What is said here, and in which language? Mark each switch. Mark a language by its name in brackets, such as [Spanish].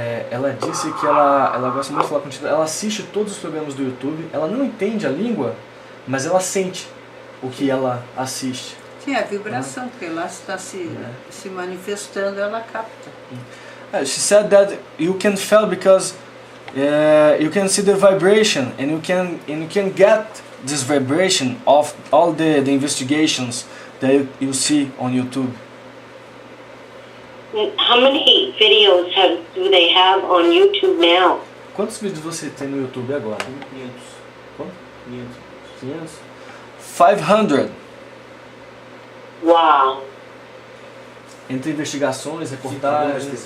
[Portuguese] Ela disse que ela gosta muito de falar contigo. Ela assiste todos os programas do YouTube. Ela não entende a língua, mas ela sente o que ela assiste. Sim, a vibração, porque lá está se manifestando, ela capta. [English] She said that you can feel because you can see the vibration and you can get this vibration of all the investigations that you see on YouTube. How many videos do they have on YouTube now? [Portuguese] Quantos vídeos você tem no YouTube agora? 500. Quanto? 500. 500. [English] Wow. [Portuguese] entre investigações, reportagens,